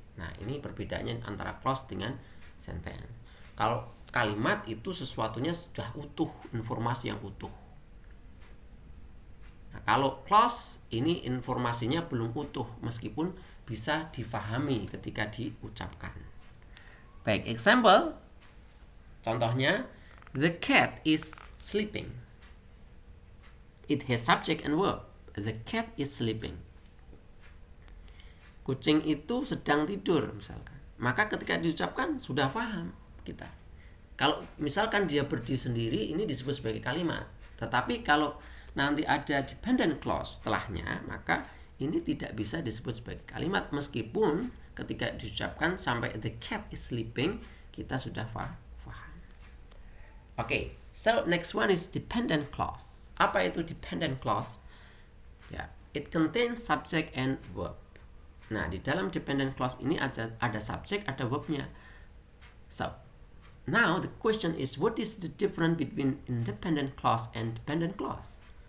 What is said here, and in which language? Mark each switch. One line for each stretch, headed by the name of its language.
Indonesian: Nah, ini perbedaannya antara clause dengan sentence. Kalau kalimat itu sesuatunya sudah utuh, informasi yang utuh. Nah, kalau clause ini informasinya belum utuh, meskipun bisa difahami ketika diucapkan. Baik, example.
English: Contohnya, the cat is sleeping. It has subject and verb. The cat is sleeping.
Indonesian: Kucing itu sedang tidur misalkan. Maka ketika diucapkan sudah paham kita. Kalau misalkan dia berdiri sendiri, ini disebut sebagai kalimat. Tetapi kalau nanti ada dependent clause setelahnya, maka ini tidak bisa disebut sebagai kalimat, meskipun ketika diucapkan sampai
English: the cat is sleeping,
Indonesian: kita sudah paham.
English: Okay, so next one is dependent clause.
Indonesian: Apa itu
English: dependent clause? Ya, it contains subject and verb.
Indonesian: Nah, di dalam dependent clause ini ada subject, ada verbnya.
English: So, now the question is, what is the difference between independent clause and dependent clause?